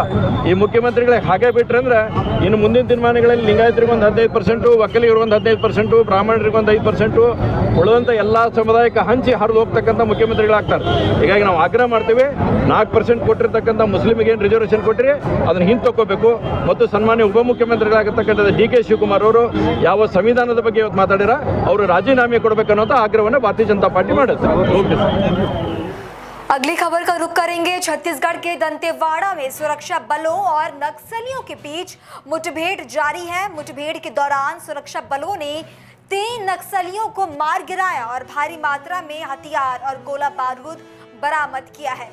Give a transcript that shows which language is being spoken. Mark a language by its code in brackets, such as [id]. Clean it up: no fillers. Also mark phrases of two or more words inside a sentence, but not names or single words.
[kn] ಈ ಮುಖ್ಯಮಂತ್ರಿಗಳಿಗೆ ಹಾಗೆ ಬಿಟ್ಟರೆ ಅಂದರೆ ಇನ್ನು ಮುಂದಿನ ದಿನಮಾನಗಳಲ್ಲಿ ಲಿಂಗಾಯತರಿಗೆ ಒಂದು 15%, ಒಕ್ಕಲಿಗರಿಗೆ ಒಂದು 15%, ಬ್ರಾಹ್ಮಣರಿಗೆ ಒಂದು 5%, ಉಳಿದಂಥ ಎಲ್ಲ ಸಮುದಾಯಕ್ಕೆ ಹಂಚಿ ಹರಿದು ಹೋಗ್ತಕ್ಕಂಥ ಮುಖ್ಯಮಂತ್ರಿಗಳಾಗ್ತಾರೆ. ಹೀಗಾಗಿ ನಾವು ಆಗ್ರಹ ಮಾಡ್ತೀವಿ, 4% ಕೊಟ್ಟಿರ್ತಕ್ಕಂಥ ಮುಸ್ಲಿಮಿಗೆ ಏನು ರಿಸರ್ವೇಷನ್ ಕೊಟ್ಟರೆ ಅದನ್ನು ಹಿಂತಕ್ಕೋಬೇಕು. ಮತ್ತು ಸನ್ಮಾನ್ಯ ಉಪಮುಖ್ಯಮಂತ್ರಿಗಳಾಗಿರ್ತಕ್ಕಂಥ ಡಿ ಕೆ ಶಿವಕುಮಾರ್ ಅವರು ಯಾವ ಸಂವಿಧಾನದ ಬಗ್ಗೆ ಇವತ್ತು ಮಾತಾಡಿರ ಅವರು ರಾಜೀನಾಮೆ ಕೊಡಬೇಕನ್ನೋಂಥ ಆಗ್ರಹವನ್ನು ಭಾರತೀಯ ಜನತಾ ಪಾರ್ಟಿ ಮಾಡುತ್ತೆ. [hi] अगली खबर का रुख करेंगे। छत्तीसगढ़ के दंतेवाड़ा में सुरक्षा बलों और नक्सलियों के बीच मुठभेड़ जारी है। मुठभेड़ के दौरान सुरक्षा बलों ने 3 नक्सलियों को मार गिराया और भारी मात्रा में हथियार और गोला बारूद बरामद किया है।